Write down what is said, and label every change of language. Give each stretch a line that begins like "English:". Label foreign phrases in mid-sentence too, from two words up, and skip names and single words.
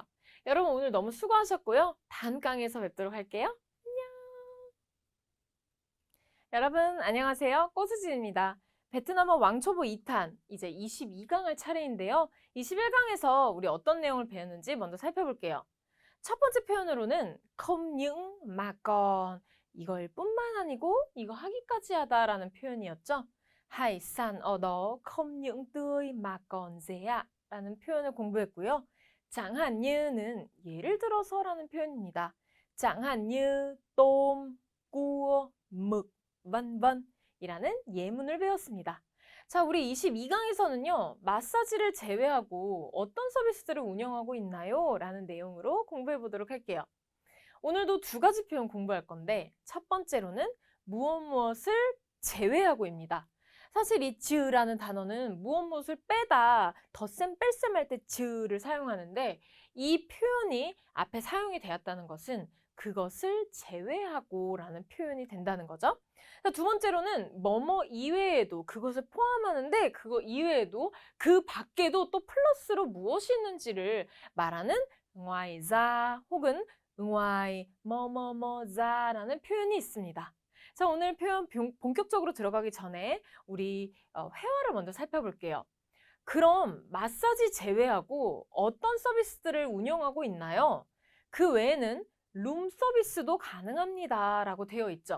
Korean: 여러분 오늘 너무 수고하셨고요. 다음 강의에서 뵙도록 할게요. 안녕. 여러분 안녕하세요. 꼬수진입니다. 베트남어 왕초보 2탄 이제 22강을 차례인데요. 21강에서 우리 어떤 내용을 배웠는지 먼저 살펴볼게요. 첫 번째 표현으로는
Vietnamese: không những mà còn
Korean: 이걸 뿐만 아니고 이거 하기까지 하다라는 표현이었죠.
Vietnamese: hải sản ở đó không những tươi mà còn rẻ
Korean: 라는 표현을 공부했고요.
Vietnamese: chẳng hạn như,
Korean: 는 예를 들어서라는 표현입니다.
Vietnamese: chẳng hạn như tôm, cua, mực, vân vân
Korean: 이라는 예문을 배웠습니다. 자, 우리 22강에서는요, 마사지를 제외하고 어떤 서비스들을 운영하고 있나요? 라는 내용으로 공부해 보도록 할게요. 오늘도 두 가지 표현 공부할 건데, 첫 번째로는 무엇을 제외하고입니다. 사실 이 즈라는 단어는 무엇을 빼다, 덧셈, 뺄셈 할 때 즈를 사용하는데, 이 표현이 앞에 사용이 되었다는 것은 그것을 제외하고 라는 표현이 된다는 거죠. 두 번째로는 뭐뭐 이외에도 그것을 포함하는데 그거 이외에도 그 밖에도 또 플러스로 무엇이 있는지를 말하는
Vietnamese: ngoài ra
Korean: 혹은 ngoài 뭐뭐뭐자라는 표현이 있습니다. 자, 오늘 표현 본격적으로 들어가기 전에 우리 회화를 먼저 살펴볼게요. 그럼 마사지 제외하고 어떤 서비스들을 운영하고 있나요? 그 외에는 룸 서비스도 가능합니다 라고 되어 있죠.